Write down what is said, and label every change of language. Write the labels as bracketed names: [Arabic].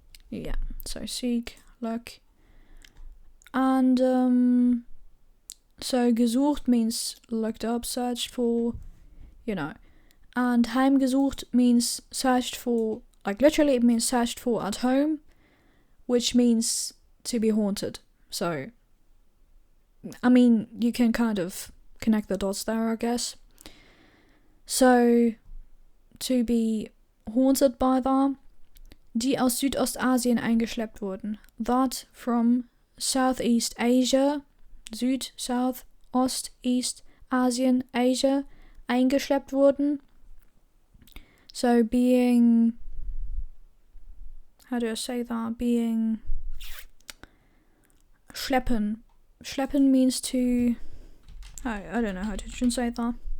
[English] Yeah, so seek, look. And, so gesucht means looked up, searched for, you know. And heimgesucht means searched for, like literally it means searched for at home, which means to be haunted. So, I mean, you can kind of connect the dots there, I guess. So, to be haunted by that, [German] die aus Südostasien eingeschleppt wurden. [English] That from Southeast Asia, Süd, South, Ost, East, Asien, Asia, [German] eingeschleppt wurden. [English] So being, how do I say that? Being schleppen. Schleppen means to, I don't know how to translate that.